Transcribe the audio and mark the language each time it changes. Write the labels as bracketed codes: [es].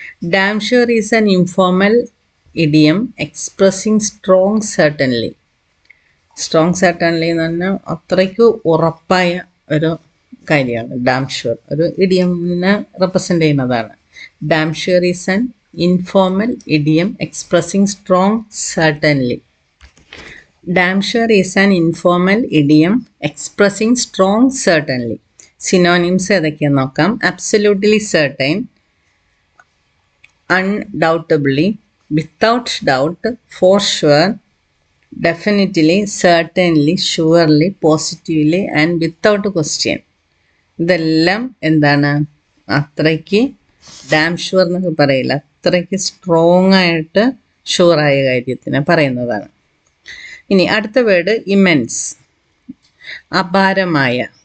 [en] Damn sure is an informal idiom expressing strong certainly. [ml] Strong certainly എന്ന് പറഞ്ഞാൽ അത്രയ്ക്ക് ഉറപ്പായ ഒരു കാര്യമാണ് ഡാം ഷുവർ. ഒരു ഇഡിയമിനെ റെപ്രസെൻ്റ് ചെയ്യുന്നതാണ്. [en] Damn sure is an informal idiom expressing strong certainly. Damn sure is an informal idiom expressing strong certainly. [ml] Synonyms ഏതൊക്കെയാണെന്ന് നോക്കാം. [en] Absolutely certain, undoubtedly, without doubt, for sure, definitely, certainly, surely, positively and without question. [ml] ഇതെല്ലാം എന്താണ്? അത്രയ്ക്ക് dam sure എന്നൊക്കെ പറയില്ല, അത്രയ്ക്ക് strong ആയിട്ട് ഷുവറായ കാര്യത്തിനെ പറയുന്നതാണ്. ഇനി അടുത്ത വേർഡ് ഇമെൻസ്, അപാരമായ.